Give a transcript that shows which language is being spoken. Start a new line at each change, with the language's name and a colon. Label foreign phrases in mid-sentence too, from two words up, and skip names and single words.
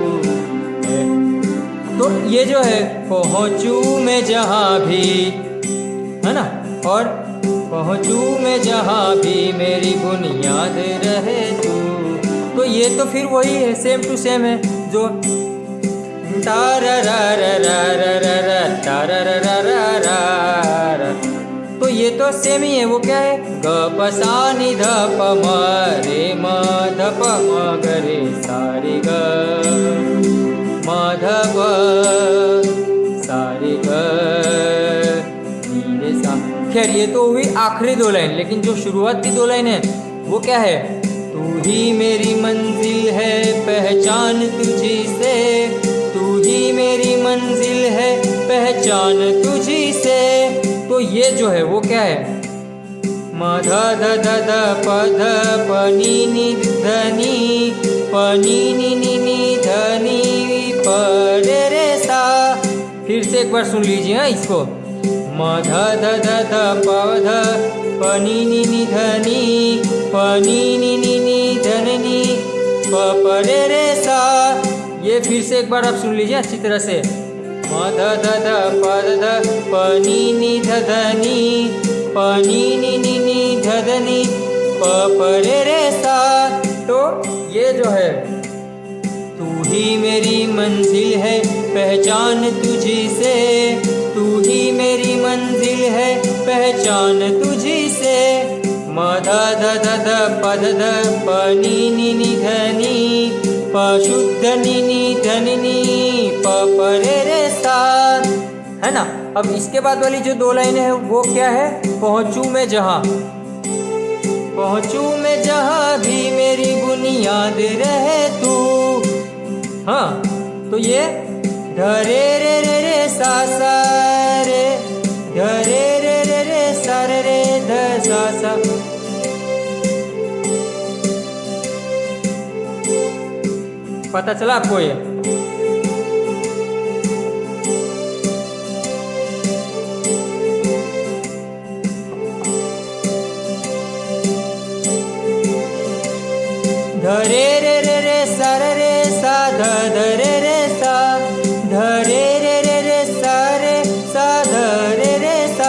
Hindi: तो ये जो है पहुँचूँ मैं जहाँ भी, है ना, और पहुँचूं मैं जहाँ भी मेरी बुनियाद रहे तू। तो ये तो फिर वही है,
English: same to same
Hindi: है जो तो ये तो सेम ही है। वो क्या है, ग प सा नि ध प म रे म ध प म ग रे सा रे ग म ध प सा रे ग नी रे सा। खैर ये तो हुई आखिरी दो लाइन, लेकिन जो शुरुआत की दो लाइन है वो क्या है, तू ही मेरी मंजिल है पहचान तुझी से, तू ही मेरी मंजिल है पहचान तुझी से। तो ये जो है वो क्या है, म ध ध ध ध प ध प नी नी ध नी प नी नी नी नी ध नी प रे रे सा। फिर से एक बार सुन लीजिए हाँ इसको, म ध ध ध ध प ध प नी नी नी ध नी प नी नी नी नी ध नी प प रे रे सा। ये फिर से एक बार आप सुन लीजिए अच्छी तरह से, म ध ध ध प ध प नी नी ध ध नी प नी नी नी नी ध ध नी प प रे रे सा। तो ये जो है, तू ही मेरी मंजिल है पहचान तुझी से, तू ही मेरी मंजिल है पहचान तुझी से। म ध ध ध ध प ध ध प नी नी नी ध नी प शुद्ध नी नी ध नी प प रे रे सा, है ना। अब इसके बाद वाली जो दो लाइनें हैं वो क्या है, पहुँचूं मैं जहाँ, पहुँचूं मैं जहाँ भी मेरी बुनियाद रहे तू। हाँ तो ये ध रे रे रे रे सा सा रे, ध रे रे रे रे सा रे रे ध सा सा। पता चला आपको ये, ध रे रे रे रे सा रे रे सा ध ध रे रे सा, ध रे रे रे रे सा रे सा ध रे रे सा।